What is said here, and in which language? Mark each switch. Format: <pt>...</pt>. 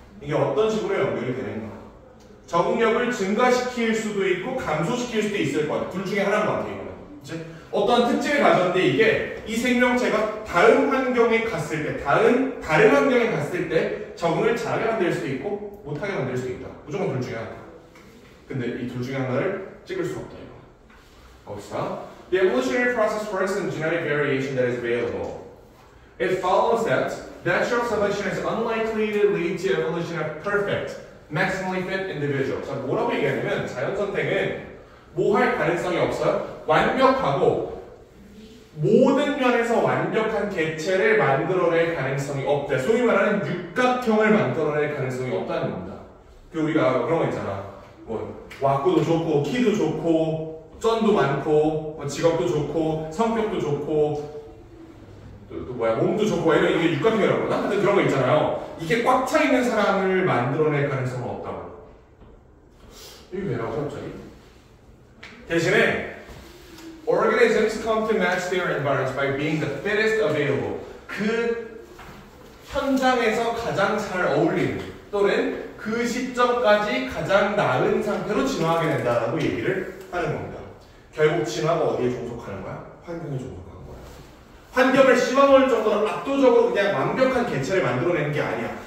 <ko>이게 어떤 식으로 연결이 되는가? 적응력을 증가시킬 수도 있고 감소시킬 수도 있을 것 같아요. 둘 중에 하나인 것 같아요. 이거는. 어떤 특징을 가졌는데 이게 이 생명체가 다른 환경에 갔을 때, 다른 환경에 갔을 때 적응을 잘하게 만들 수도 있고 못하게 만들 수도 있다. 무조건 둘 중에 하나. 근데 이 둘 중에 하나를 찍을 수 없다. 이거. 봅시다.</ko> <en>The evolutionary process works in genetic variation that is available. It follows that natural selection is unlikely to lead to evolution of perfect, maximally fit individuals.</en> <ko>자, 뭐라고 얘기하냐면 자연 선택은 뭐 할 가능성이 없어요. 완벽하고 모든 면에서 완벽한 개체를 만들어낼 가능성이 없다. 소위 말하는 육각형을 만들어낼 가능성이 없다는 겁니다. 그 우리가 그런 거 있잖아. 뭐 왁구도 좋고 키도 좋고 쩐도 많고 뭐 직업도 좋고 성격도 좋고 또 뭐야 몸도 좋고 이런 이게 육각형이라고 그러나? 근데 그런 거 있잖아요. 이게 꽉 차 있는 사람을 만들어낼 가능성은 없다고. 이게 왜 나오죠 갑자기? 대신에</ko> <en>organisms come to match their environments by being the fittest available.</en> <ko>그 현장에서 가장 잘 어울리는 또는 그 시점까지 가장 나은 상태로 진화하게 된다라고 얘기를 하는 겁니다. 결국 진화가 어디에 종속하는 거야? 환경에 종속하는 거야. 환경을 씹어먹을 정도로 압도적으로 그냥 완벽한 개체를 만들어내는 게 아니야.</ko>